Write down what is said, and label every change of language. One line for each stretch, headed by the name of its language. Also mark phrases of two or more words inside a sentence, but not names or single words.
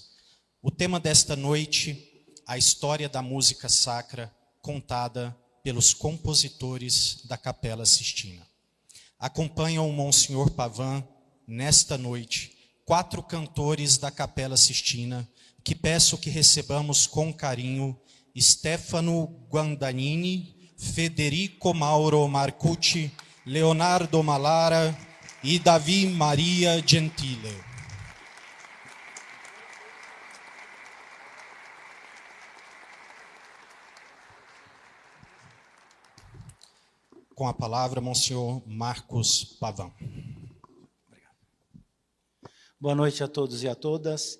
Portuguese: O tema desta noite, a história da música sacra contada pelos compositores da Capela Sistina. Acompanham o Monsenhor Pavan, nesta noite, 4 cantores da Capela Sistina, que peço que recebamos com carinho: Stefano Guandanini, Federico Mauro Marcucci, Leonardo Malara e Davi Maria Gentile. Com a palavra, Monsenhor Marcos Pavan. Obrigado. Boa noite a todos e a todas.